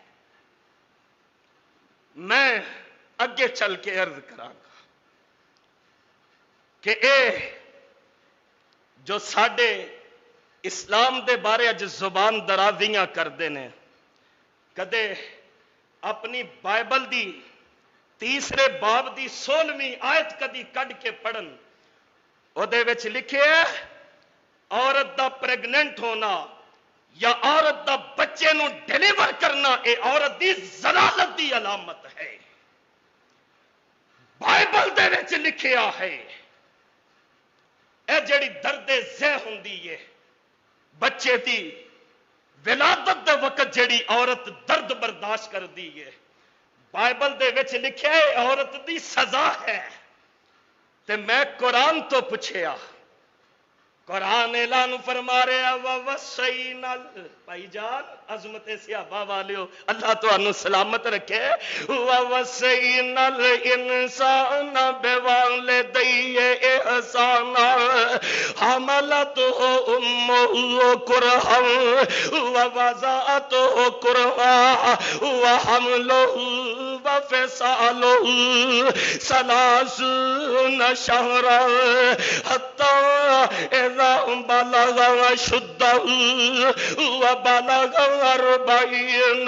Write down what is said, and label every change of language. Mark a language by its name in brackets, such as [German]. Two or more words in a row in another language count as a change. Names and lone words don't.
[Punjabi] میں اگے چل کے عرض کراں گا کہ اے جو ساڈے اسلام دے بارے اج زبان درازیاں کردے نے کدے اپنی بائبل دی تیسرے باب دی 16ویں آیت کدی کڈ کے پڑھن او دے وچ لکھے عورت دا پریگننٹ ہونا یا عورت دا بچے نو ڈیلیور کرنا اے عورت دی ضلالت دی علامت ہے بائبل دے وچ لکھیا ہے اے جڑی درد ذہ ہوندی ہے بچے دی ولادت دے وقت جڑی عورت درد برداشت کر دی ہے بائبل دے وچ لکھیا ہے عورت دی سزا ہے تے میں قرآن تو پوچھیا قرآن اعلان فرما رہا ووصینا بھائی جان عظمت صحابہ والیو اللہ تانوں سلامت رکھے [Arabic] ووصینا الانسان بوالدیہ احسانا حملته امه کرہا ووضعته کرہا وحمله وفصاله 30 شهرا حتى بلغ شده وبلغ 40